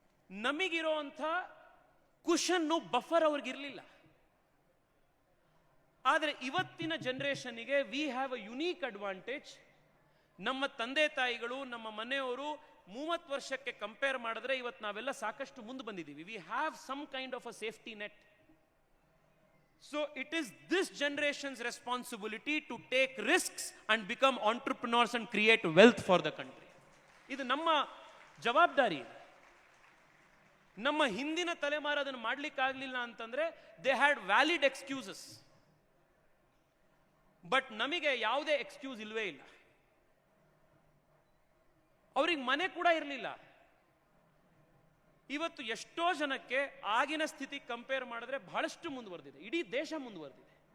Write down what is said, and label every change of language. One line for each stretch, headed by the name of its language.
Kannada: ನಮಗಿರೋಂಥ ಕುಶನ್ನು buffer ಅವ್ರಿಗಿರ್ಲಿಲ್ಲ. ಆದರೆ ಇವತ್ತಿನ ಜನರೇಷನ್ಗೆ
English: We have a unique advantage.
Kannada: ನಮ್ಮ ತಂದೆ ತಾಯಿಗಳು, ನಮ್ಮ ಮನೆಯವರು 30 ವರ್ಷಕ್ಕೆ ಕಂಪೇರ್ ಮಾಡಿದ್ರೆ ಇವತ್ತು ನಾವೆಲ್ಲ ಸಾಕಷ್ಟು ಮುಂದೆ ಬಂದಿದ್ದೀವಿ.
English: We have some kind of a safety net. So it is this generation's responsibility to take risks and become entrepreneurs and create wealth for the country.
Kannada: ಇದು ನಮ್ಮ ಜವಾಬ್ದಾರಿ. ನಮ್ಮ ಹಿಂದಿನ ತಲೆಮಾರು ಅದನ್ನು ಮಾಡ್ಲಿಕ್ಕಾಗಲಿಲ್ಲ ಅಂತಂದ್ರೆ
English: They had valid excuses.
Kannada: But ನಮಗೆ ಯಾವುದೇ ಎಕ್ಸ್ಕ್ಯೂಸ್ ಇಲ್ವೇ ಇಲ್ಲ. ಅವ್ರಿಗೆ ಮನೆ ಕೂಡ ಇರಲಿಲ್ಲ. ಇವತ್ತು ಎಷ್ಟೋ ಜನಕ್ಕೆ ಆಗಿನ ಸ್ಥಿತಿ ಕಂಪೇರ್ ಮಾಡಿದ್ರೆ ಬಹಳಷ್ಟು ಮುಂದುವರೆದಿದೆ, ಇಡೀ ದೇಶ ಮುಂದುವರೆದಿದೆ.